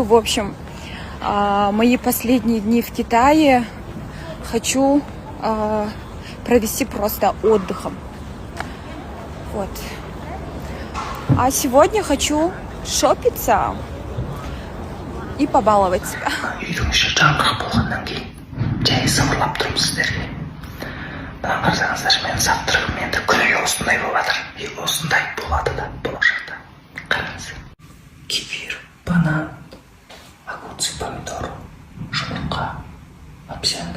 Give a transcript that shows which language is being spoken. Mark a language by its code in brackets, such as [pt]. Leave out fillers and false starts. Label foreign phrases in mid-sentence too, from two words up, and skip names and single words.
[ru] В общем, мои последние дни в Китае хочу провести просто отдыхом. Вот. А сегодня хочу шопиться и побаловать себя. [kk] Мына қарасаңыздар, менің завтрагым енді күніге осындай болып жатыр. И осындай болады да болашақта. Қараңыз. [ru] Кефир, банан, огурцы, помидор, жұмыртқа, овсянка.